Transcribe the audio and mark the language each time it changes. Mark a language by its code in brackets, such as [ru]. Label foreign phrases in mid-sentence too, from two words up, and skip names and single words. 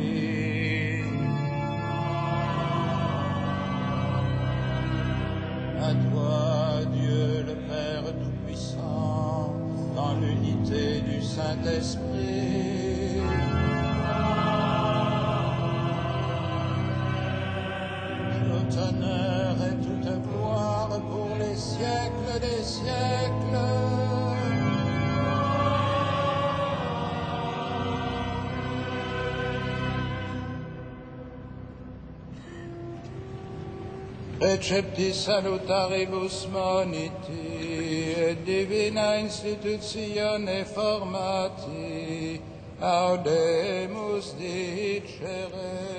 [fr] À toi, Dieu le Père Tout-Puissant, dans l'unité du Saint-Esprit. Tout honneur et toute gloire pour les siècles des siècles. [la] Recepti salutaribus moniti, et divina institutione formati, audemus dicere.